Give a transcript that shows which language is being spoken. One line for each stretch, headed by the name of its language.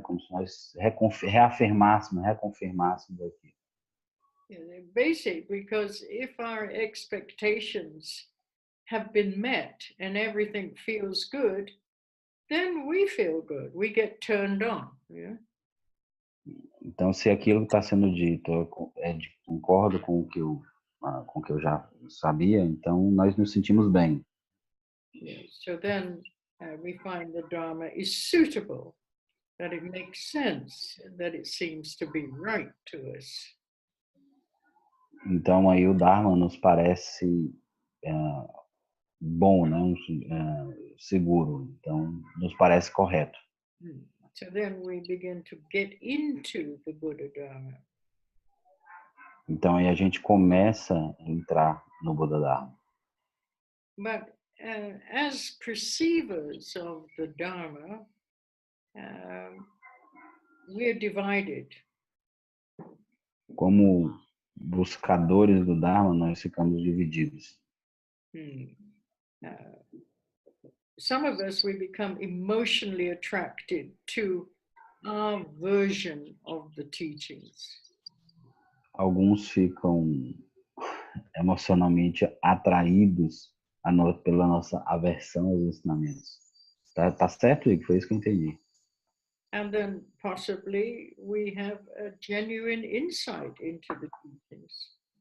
Portuguese: Como se nós reafirmássemos aquilo.
English: Yeah, they're basic because if our expectations have been met and everything feels good, then we feel good. We get turned on. Yeah.
Portuguese: Então, se aquilo que está sendo dito concordo com o que eu já sabia, então nós nos sentimos bem.
English: Yeah. So then we find the Dharma is suitable, that it makes sense, that it seems to be right to us.
Portuguese: Então, aí o Dharma nos parece bom, né? Seguro. Então, nos parece correto.
English: So then we begin to get into the Buddha Dharma.
Portuguese: Então, aí a gente começa a entrar no Buddha Dharma.
English: But as perceivers of the Dharma, we're divided.
Portuguese: Como buscadores do Dharma, nós ficamos divididos.
English: Some of us, we become emotionally attracted to our version of the teachings.
Portuguese: Alguns ficam emocionalmente atraídos pela nossa aversão aos ensinamentos. Tá certo, Igor? Foi isso que eu entendi.
English: And then possibly we have a genuine insight into the teachings.